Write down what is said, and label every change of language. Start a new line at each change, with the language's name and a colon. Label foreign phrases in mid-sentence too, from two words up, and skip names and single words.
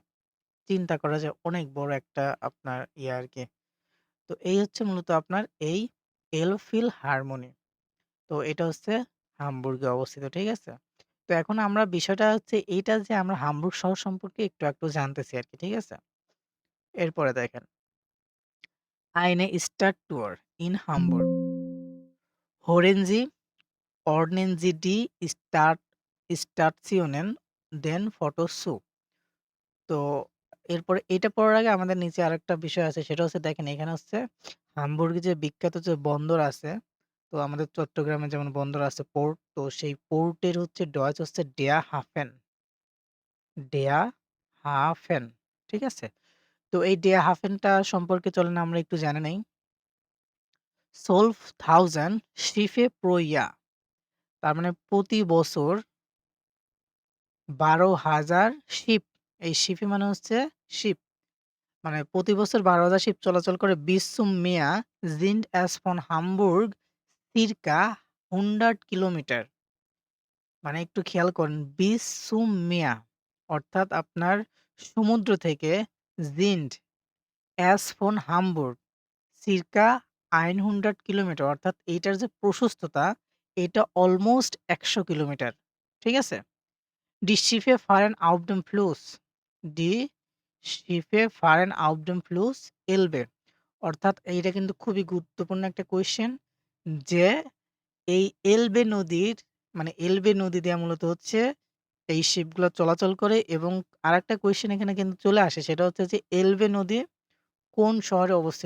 Bangla: চিন্তা করা যায় অনেক বড় একটা আপনার ইয়ে আরকি। তো এই হচ্ছে মূলত আপনার এই এলফিলহারমনি। তো এটা হচ্ছে হামবুর্গে অবস্থিত, ঠিক আছে? তো এখন আমরা বিষয়টা হচ্ছে এইটা যে আমরা হামবুর্গ শহর সম্পর্কে একটু জানতেছি আরকি, ঠিক আছে? এরপরে দেখেন,
German: Eine Stadttour in Hamburg. Hören Sie, ordnen Sie die Stationen den Fotos zu।
Bangla: তো এরপরে এটা পড়ার আগে আমাদের নিচে আরেকটা বিষয় আছে সেটা হচ্ছে দেখেন এখানে হচ্ছে হামবুর্গে যে বিখ্যাত যে বন্দর আছে, তো আমাদের চট্টগ্রামে যেমন বন্দর আছে পোর্ট, তো সেই পোর্টের হচ্ছে ডয়েচ হচ্ছে
German: der Hafen, der Hafen,
Bangla: ঠিক আছে? তো এই
German: der Hafen
Bangla: সম্পর্কে চলেন আমরা একটু জেনে নেই।
German: 12,000 Schiffe pro Jahr
Bangla: তার মানে প্রতি বছর ১২,০০০ শিপ, এই শিপই মানে হচ্ছে শিপ। মানে প্রতি বছর ১২,০০০ শিপ চলাচল করে
German: bis zum Meer sind es von Hamburg circa 100
Bangla: কিলোমিটার। মানে একটু খেয়াল করেন
German: bis zum Meer
Bangla: অর্থাৎ আপনার সমুদ্র থেকে
German: sind es von Hamburg circa 100
Bangla: কিলোমিটার অর্থাৎ এইটার যে প্রশস্ততা এটা অলমোস্ট ১০০ কিলোমিটার। ঠিক আছে?
German: Die Schiffe fahren auf dem Fluss Die Schiffe fahren auf dem Fluss Elbe
Bangla: অর্থাৎ এইটা কিন্তু খুবই গুরুত্বপূর্ণ একটা কোয়েশ্চেন যে এই এলবে নদীর মানে এলবে নদী দিয়ে মূলত হচ্ছে এই শিপগুলো চলাচল করে এবং আরেকটা কোয়েশ্চেন এখানে কিন্তু চলে আসে সেটা হচ্ছে যে এলবে নদী কোন শহরে অবস্থিত?